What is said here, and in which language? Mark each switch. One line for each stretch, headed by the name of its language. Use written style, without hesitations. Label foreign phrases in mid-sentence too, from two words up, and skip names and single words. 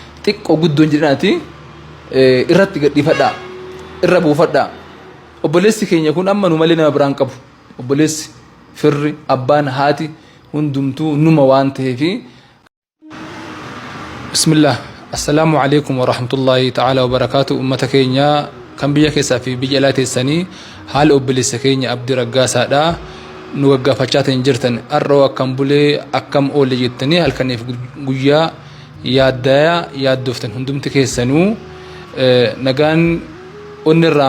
Oromo: xiqqoo guddoon jedhanaati irratti gadhiifadhaa irra buufadhaa obboleessi keenya kun amma nu malee nama biraan qabu obboleessi firri abbaan haati hundumtuu numa waan ta'eefi
Arabic: بسم الله السلام عليكم ورحمة الله تعالى وبركاته
Oromo: ummata keenya kan biyya keessaa fi biyya alaa teessanii haala obboleessa keenya Abdii Raggaasaadha nu gaggaafachaa jirtan arroo akkam bulee akkam oolle jettanii halkaniif guyyaa yaaddoftan hundumti keessanuu nagaan onni irraa